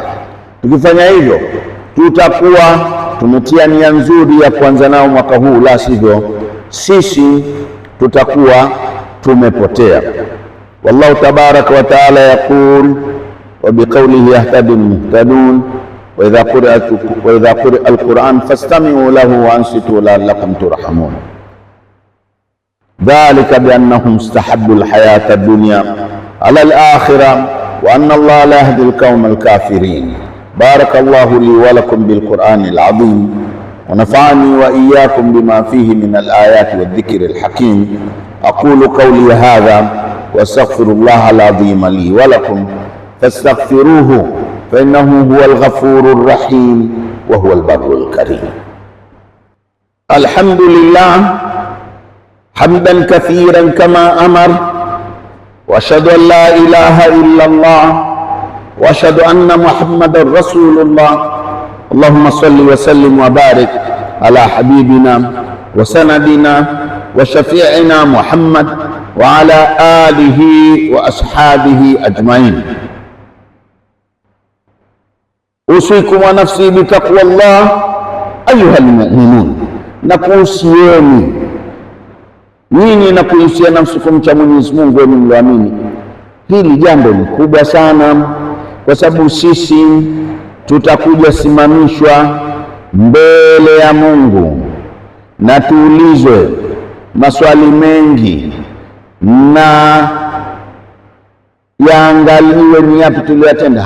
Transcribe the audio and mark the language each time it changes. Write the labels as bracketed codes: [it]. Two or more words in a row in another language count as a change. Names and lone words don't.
[sw] Tukifanya hivyo, tutakuwa tumetia nia nzuri ya kuanza nao mwaka huu, la sivyo sisi tutakuwa tumepotea. [ar] والله تبارك وتعالى يقول وبقوله يهتدي المهتدون وإذا قرئ القرآن فاستمعوا له وأنصتوا لعلكم ترحمون. ذلك بأنهم استحبوا الحياة الدنيا على الآخرة وأن الله لا يهدي القوم الكافرين. بارك الله لي ولكم بالقرآن العظيم ونفعني وإياكم بما فيه من الآيات والذكر الحكيم. أقول قولي هذا وأستغفر الله العظيم لي ولكم فاستغفروه فإنه هو الغفور الرحيم وهو البر الكريم. الحمد لله حمدا كثيرا كما أمر وأشهد أن لا إله إلا الله وأشهد أن محمدا رسول الله. اللهم صل وسلم وبارك على حبيبنا وسندنا وشفيعنا محمد وعلى آله وأصحابه أجمعين. أوصيكم ونفسي بتقوى الله أيها المؤمنون, [sw] na kuhusieni nyinyi na kuhusia nafsi kumcha Mwenyezi Mungu wenu mlioamini. Hili jambo ni kubwa sana, kwa sababu sisi tutakuja simamishwa mbele ya Mungu na tuulizwe maswali mengi, na yaangaliwe ni yapi tuliyotenda.